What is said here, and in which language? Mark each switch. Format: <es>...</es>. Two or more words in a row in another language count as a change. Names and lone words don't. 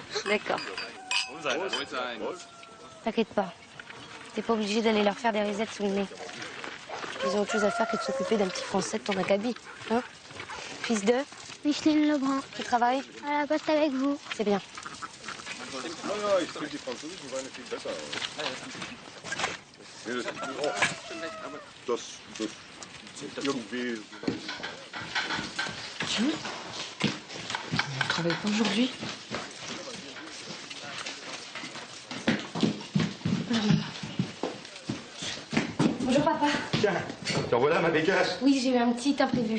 <fr>D'accord. T'inquiète pas. T'es pas obligé d'aller leur faire des risettes sous le nez. Ils ont autre chose à faire que de s'occuper d'un petit Français de ton acabit. Hein? Fils de? Micheline Lebrun. Qui travaille? À la poste avec vous. C'est bien.</fr> <de>Ja, ich finde die französischen Weine viel besser. Nee, das ist auch. Das irgendwie.</de> <fr>Tiens, on ne travaille pas aujourd'hui. Bonjour papa. Tiens, te revoilà ma bécasse. Oui, j'ai eu un petit imprévu.</fr>